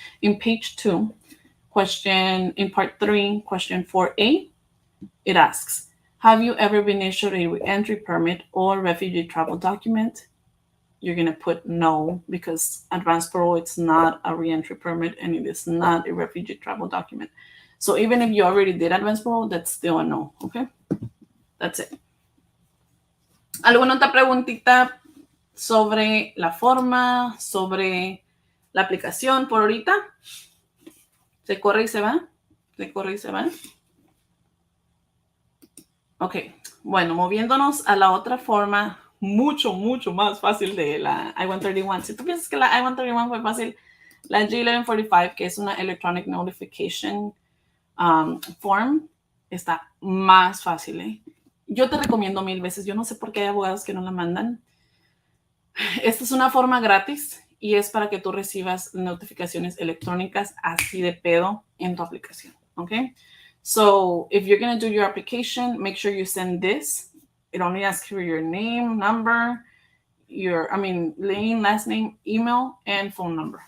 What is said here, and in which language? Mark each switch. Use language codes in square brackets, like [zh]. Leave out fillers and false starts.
[en] In page 2, in part 3, question 4A, it asks, have you ever been issued a re-entry permit or refugee travel document? You're going to put no, because Advance Parole, it's not a re-entry permit and it is not a refugee travel document. So even if you already did Advance Parole, that's still a no, okay? That's it. [es] ¿Alguna otra preguntita sobre la forma, sobre la aplicación por ahorita? ¿Se corre y se va? ¿Se corre y se va? Ok, bueno, moviéndonos a la otra forma mucho más fácil de la I-131. Si tú piensas que la I-131 fue fácil, la G1145, que es una Electronic Notification Form, está más fácil, ¿eh? Yo te recomiendo 1000 veces. Yo no sé por qué hay abogados que no la mandan. Esta es una forma gratis y es para que tú recibas notificaciones electrónicas así de pedo en tu aplicación, ¿ok? [en] So if you're going to do your application, make sure you send this. It only asks for your name, number, name, last name, email, and phone number.